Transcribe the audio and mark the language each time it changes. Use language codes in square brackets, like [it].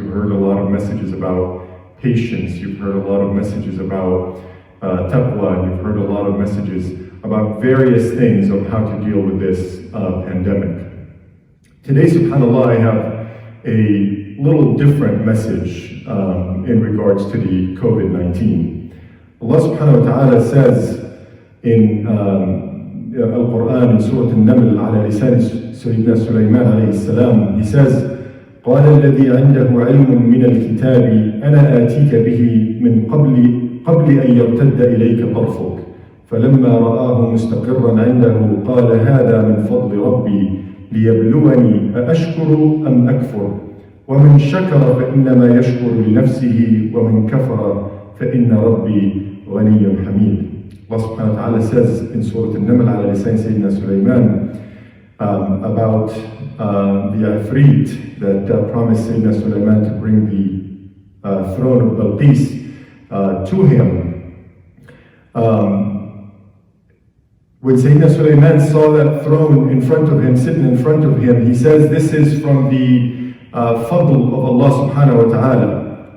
[en] You've heard a lot of messages about patience. You've heard a lot of messages about taqwa. You've heard a lot of messages about various things of how to deal with this pandemic. Today, subhanAllah, I have a little different message in regards to the COVID-19. Allah subhanahu wa ta'ala says in Al-Quran, in Surah Al-Naml, [ar] على لسان سيدنا سليمان عليه السلام, [en] he says, [ar] قال الذي عنده علم من الكتاب أنا آتيك به من قبل أن يرتد إليك طرفك فلما رآه مستقرا عنده قال هذا من فضل ربي ليبلوني أأشكر أم أكفر ومن شكر فإنما يشكر لنفسه ومن كفر فإن ربي غني حميد. [en] Allah subhanahu wa ta'ala says in Surah Al-Naml [ar] على لسان سيدنا سليمان [en] about the Ifrit that promised Sayyidina Sulaiman to bring the throne of Balqis to him. When Sayyidina Sulaiman saw that throne in front of him, sitting in front of him, he says, this is from the fadl of Allah subhanahu wa ta'ala.